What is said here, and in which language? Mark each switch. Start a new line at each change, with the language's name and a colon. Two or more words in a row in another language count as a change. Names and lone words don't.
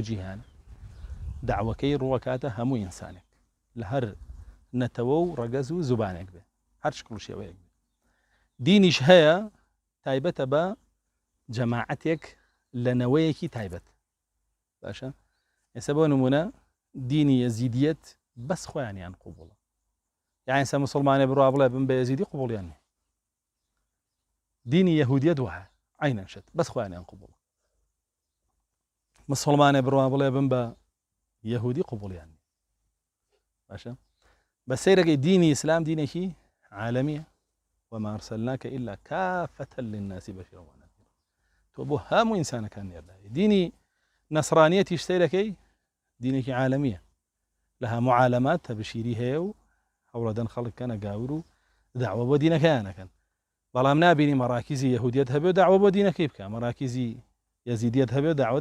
Central Kurdish: جیهان داوەکەی ڕوەکاتە هەموو ئینسانێک لە هەر نەتەوە و ڕەگەز و زوبانێک بێ هەر شکڵشێوەیەک بێ دینیش هەیە تایبەتە بە جەماعەتێک لە نەوەیەکی تایبەت باشە ئێستا بۆ نمونە دینی یەزیدیەت بەس خۆیانیان قوبوڵە یان ئێستا مسڵمانێ بڕوا بڵێ بم بە یەزیدی قوبوڵیان نییە دینی یەهودیەت وایە عینەن شت بەس خۆیانیان قوبوڵە مسڵمانێ بڕوا بڵێ بم بە یەهودی قوبوڵیان نییە باشە بە سەیرەکەی دینی ئیسلام دینێکی عالەمیە
Arabic: وما أرسلناك إلا كافة للناس بشيرا ونذيرا
Central Kurdish: تۆ بۆ هەموو ئینسانەکان نێرداوی دینی نەسڕانیەتیش سەیرەکەی دینێکی عالەمیە لە هەموو عالەمات تەبشیری هەیە و هەوڵەدەن خەڵک کەنە گاور و داوە بۆ دینەکەیانەکەن بەڵام نابینی مەراکیزی یەهودیەت هەبێ و داوە بۆ دینەکەی بکە مەراکیزی یەزیدیەت هەبێ و داوەت